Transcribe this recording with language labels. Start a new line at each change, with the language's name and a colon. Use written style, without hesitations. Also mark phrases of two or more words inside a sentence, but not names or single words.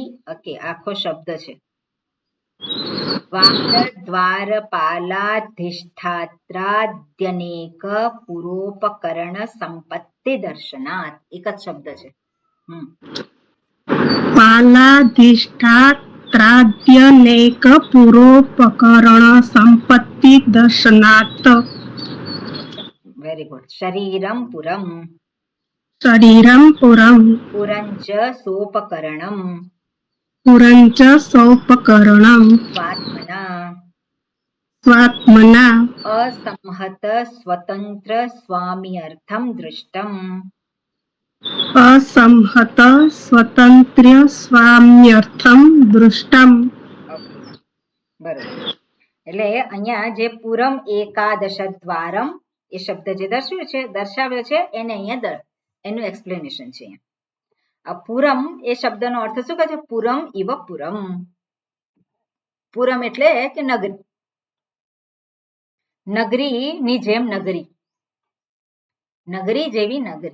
Gujarati: ઓકે, આખો શબ્દ છે.
Sanskrit: દ્વારપાલાધિષ્ઠાત્રાદ્યનેક પુરોપકરણ સંપત્તિ દર્શનાત.
Gujarati: એક જ શબ્દ છે.
Sanskrit: પાલાધિષ્ઠાત त्राद्यनेक पुरोपकरण संपत्ति दर्शनात्
English: very good.
Sanskrit: શરીરમ પુરમ शरीरं पुरं પુરંચ સોપકરણમ पुरञ्च सौपकरणं સ્વાત્મના स्वात्मना અસંહત સ્વતંત્ર સ્વામ્યર્થમ દૃષ્ટમ. असंहत स्वतंत्र स्वाम्यर्थम दृष्टम.
Gujarati: બરોબર. એટલે અહીંયા જે
Sanskrit: પુરમ એકાદશ દ્વારમ
Gujarati: એ શબ્દ જે દર્શાવ્યો છે એને અહીંયા એનું એક્સપ્લેનેશન છે. આ પુરમ એ શબ્દનો અર્થ શું કહે છે?
Sanskrit: પુરમ ઇવ પુરમ.
Gujarati: પુરમ એટલે કે નગરી. નગરીની જેમ નગરી, નગરી જેવી નગરી.